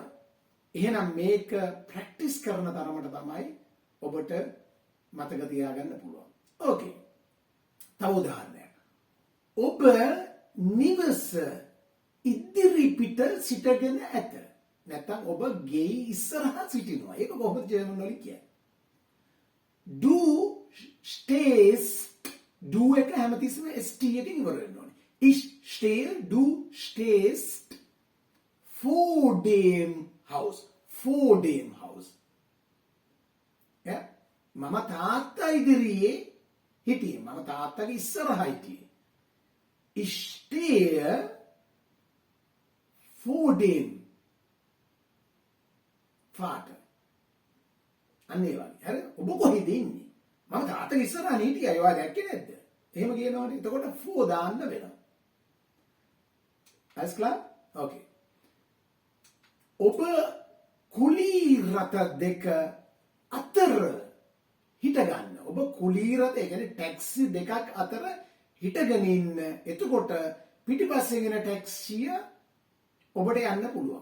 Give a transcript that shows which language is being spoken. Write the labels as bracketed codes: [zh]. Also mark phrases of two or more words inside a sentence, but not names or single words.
[si] එහෙනම් මේක ප්‍රැක්ටිස් කරන තරමට තමයි ඔබට මතක තියාගන්න පුළුවන්. ඕකේ. තව උදාහරණයක්. ඔබ නිවස ඉදිරිපිට සිටගෙන ඇත. නැත්නම් ඔබ ගේ ඉස්සරහා සිටිනවා. ඒක කොහොමද ජර්මන් වලින් කියන්නේ? [de] Du stehst [si] du එක හැමතිස්සෙම st එකකින් ඉවර වෙන්න ඕනේ. [de] Ich stehe, du stehst vor dem Haus. Vor dem Haus. Ja? [si] මම තාත්තා ඉදිරියේ හිටියේ. මම තාත්තගේ ඉස්සරහා හිටියේ. [de] Ich stehe vor dem Vater. [si] අන්නේ වගේ. හරි? ඔබ කොහෙද ඉන්නේ? මම තාත්තගේ ඉස්සරහා හිටියා. ඒවා දැක්කේ නැද්ද? එහෙම කියනවනේ. එතකොට for දාන්න වෙනවා. [de] Alles klar? Okay. [si] ඔබ කුලී රථ දෙක අතර හිට ගන්න. ඔබ කුලී රථ ඒ කියන්නේ ටැක්සි දෙකක් අතර හිටගෙන ඉන්න. එතකොට පිටිපස්සෙන් එන ටැක්සිය ඔබට යන්න පුළුවන්.